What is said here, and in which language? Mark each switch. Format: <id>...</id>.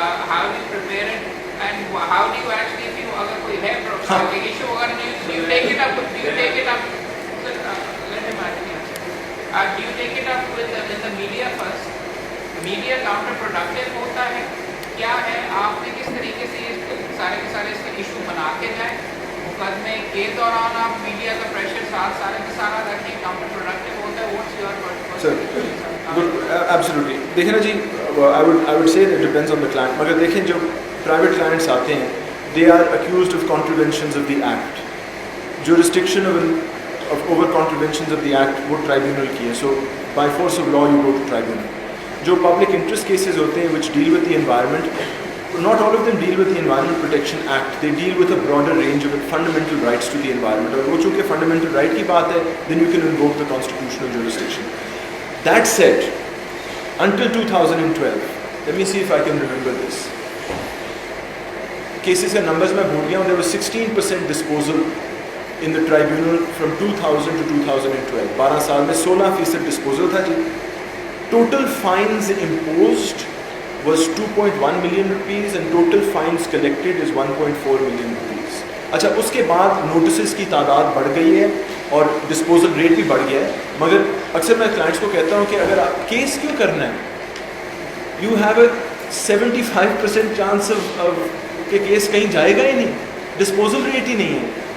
<en>How do you prepare it, and how do you actually, if you</en> <ur>agar koi hai problem issue agar</ur> <en>do you take it up? Do you take it up? Let him answer. Do you take it up with in the media first?</en> <ur>Media counterproductive ہوتا ہے کیا ہے, آپ نے کس طریقے سے سارے کے سارے اس کے ایشو بنا کے جائیں مقدمے کے دوران آپ میڈیا کا پریشر ساتھ سارے کے سارا رکھیں, کاؤنٹر پروڈکٹیو ہوتا ہے.</ur> <en>what's your absolutely</en> <ur>دیکھیں نا جی,</ur> <en>I would say that depends on the client.</en> <ur>مگر دیکھیں جو پرائیویٹ کلائنٹس آتے ہیں</ur> <en>they are accused of contraventions of the act. Jurisdiction of over contraventions of the act</en> <ur>وہ ٹرائبیونل کی ہے,</ur> <en>so by force of law you go to tribunal.</en> <ur>جو public interest cases ہوتے ہیں</ur> <en>which deal with the environment, not all of them deal with the Environment Protection Act. They deal with a broader range of fundamental rights to the environment.</en> <ur>اور وہ چونکہ</ur> <en>fundamental right</en> <ur>کی بات ہے,</ur> <en>then you can invoke the constitutional jurisdiction. That said, until 2012, let me see if I can remember this.</en> <ur>Cases کا numbers میں بھول گیا ہوں.</ur> <en>There was 16% disposal in the tribunal from 2000 to 2012.</en> <ur>12 سال میں 16% disposal تھا جی.</ur> <en>Total fines imposed was 2.1 million rupees and total fines collected is 1.4 million rupees.</en> <ur>اچھا اس کے بعد نوٹسز کی تعداد بڑھ گئی ہے اور ڈسپوزل ریٹ بھی بڑھ گیا ہے. مگر اکثر میں کلائنٹس کو کہتا ہوں کہ اگر آپ کیس کیوں کرنا ہے,</ur> <en>you have a 75% chance</en> <ur>کہ کیس کہیں جائے گا ہی نہیں, ڈسپوزل ریٹ ہی نہیں ہے.</ur>